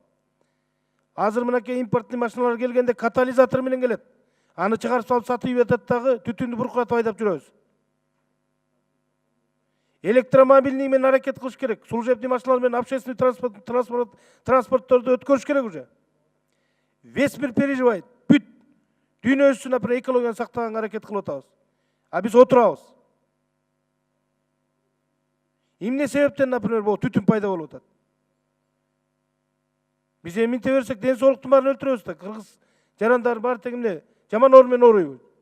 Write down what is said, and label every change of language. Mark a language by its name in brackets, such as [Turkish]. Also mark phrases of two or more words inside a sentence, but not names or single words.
[Kyrgyz] Азыр мынакей импорттуу машиналар келгенде катализатор менен келет. Аны чыгарып салып сатып атат дагы түтүндү буркуратып айдап жүрөбүз. Электромобильный менен аракет кылыш керек. Служебный машиналар менен общественный транспортторду өткөрүш керек уже. [Russian] Весь мир переживает. [Kyrgyz] Бүт дүйнө үчүн например экологияны сактаганга аракет кылып атабыз. А биз отурабыз. Эмне себептен например бул түтүн пайда болуп атат? Биз эминте берсек ден соолуктун баарын өлтүрөбүз да. Кыргыз жарандары баары тең эмне жаман оор менен ооруйбуз.